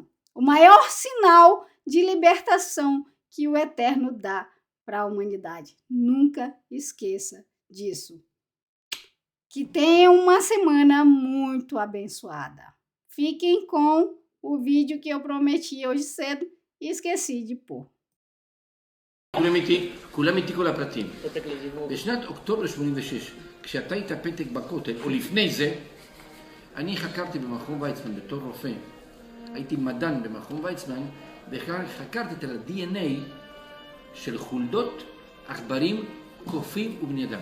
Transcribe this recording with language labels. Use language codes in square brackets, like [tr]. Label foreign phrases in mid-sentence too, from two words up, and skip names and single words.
[pt] O maior sinal de libertação que o Eterno dá para a humanidade. Nunca esqueça disso. Que tenham uma semana muito abençoada. Fiquem com o vídeo que eu prometi hoje cedo e esqueci de pôr. [he] כולם איתי כל הפרטים. בשנת אוקטובר 86, כשאתה היית פתק בכותל, או לפני זה, אני חקרתי במכון ויצמן בתור רופא. הייתי מדען במכון ויצמן, וחקרתי את ה-DNA של חולדות, עכברים, קופים ובני אדם.